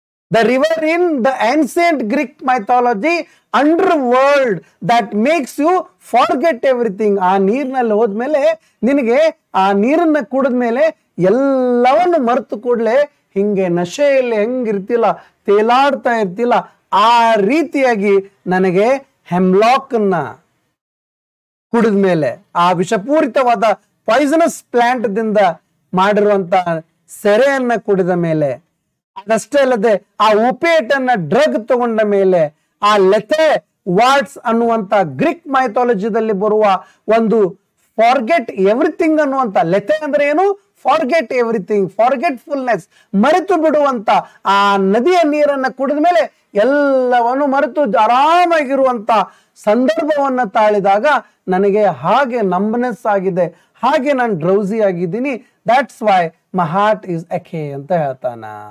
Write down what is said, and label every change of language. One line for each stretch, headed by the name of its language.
English: The river in the ancient Greek mythology, underworld that makes you forget everything.
Kannada: ಆ ನೀರಿನಲ್ಲಿ ಹೋದ್ಮೇಲೆ ನಿನಗೆ ಆ ನೀರನ್ನ ಕುಡಿದ್ಮೇಲೆ ಎಲ್ಲವನ್ನು ಮರೆತು ಕೂಡಲೇ ಹಿಂಗೆ ನಶೆಯಲ್ಲಿ ಹೆಂಗಿರ್ತಿಲ್ಲ, ತೇಲಾಡ್ತಾ ಇರ್ತಿಲ್ಲ, ಆ ರೀತಿಯಾಗಿ ನನಗೆ ಹೆಮ್ಲಾಕ್ ಅನ್ನ ಕುಡಿದ್ಮೇಲೆ, ಆ ವಿಷಪೂರಿತವಾದ ಪಾಯ್ಸನಸ್ ಪ್ಲಾಂಟ್ ದಿಂದ ಮಾಡಿರುವಂತ ಸೆರೆಯನ್ನ ಕುಡಿದ ಮೇಲೆ, ಅದಷ್ಟೇ ಅಲ್ಲದೆ ಆ opiate ಅನ್ನ ಡ್ರಗ್ ತಗೊಂಡ ಮೇಲೆ, ಆ ಲೆಥೆ ವಾಟ್ಸ್ ಅನ್ನುವಂತ ಗ್ರೀಕ್ ಮೈಥಾಲಜಿದಲ್ಲಿ ಬರುವ ಒಂದು
English: forget everything
Kannada: ಅನ್ನುವಂತ, ಲೆಥೆ ಅಂದ್ರೆ ಏನು?
English: forget everything, forgetfulness,
Kannada: ಮರೆತು ಬಿಡುವಂತ. ಆ ನದಿಯ ನೀರನ್ನ ಕುಡಿದ ಮೇಲೆ ಎಲ್ಲವನ್ನು ಮರೆತು ಆರಾಮಾಗಿರುವಂತ ಸಂದರ್ಭವನ್ನ ತಾಳಿದಾಗ ನನಗೆ ಹಾಗೆ ನಂಬನೆಸ್ ಆಗಿದೆ, ಹಾಗೆ ನಾನು ಡ್ರೌಸಿ ಆಗಿದ್ದೀನಿ.
English: that's why my heart is ache
Kannada: ಅಂತ ಹೇಳ್ತಾನ.